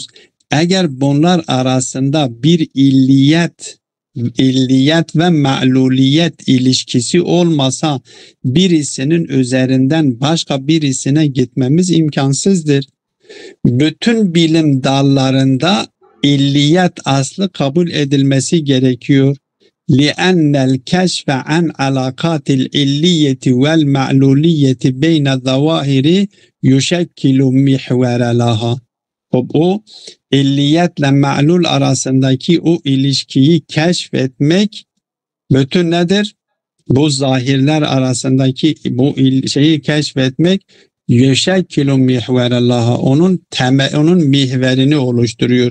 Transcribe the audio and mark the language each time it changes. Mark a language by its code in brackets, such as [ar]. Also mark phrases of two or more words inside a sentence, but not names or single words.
[tr] Eğer bunlar arasında bir illiyet ve ma'luliyet ilişkisi olmasa birisinin üzerinden başka birisine gitmemiz imkansızdır. Bütün bilim dallarında illiyet aslı kabul edilmesi gerekiyor. [ar] لِأَنَّ الْكَشْفَ عَنْ عَلَاقَاتِ الْاِلِّيَّةِ وَالْمَعْلُولِيَّةِ بَيْنَ الظَّوَاهِرِ يُشَكِّلُ مِحْوَرَ لَهَا. [tr] O illiyetle ma'lul arasındaki o ilişkiyi keşfetmek bütün nedir? Bu zahirler arasındaki bu şeyi keşfetmek [ar] يشكل محورا لها, [tr] onun mihverini oluşturuyor.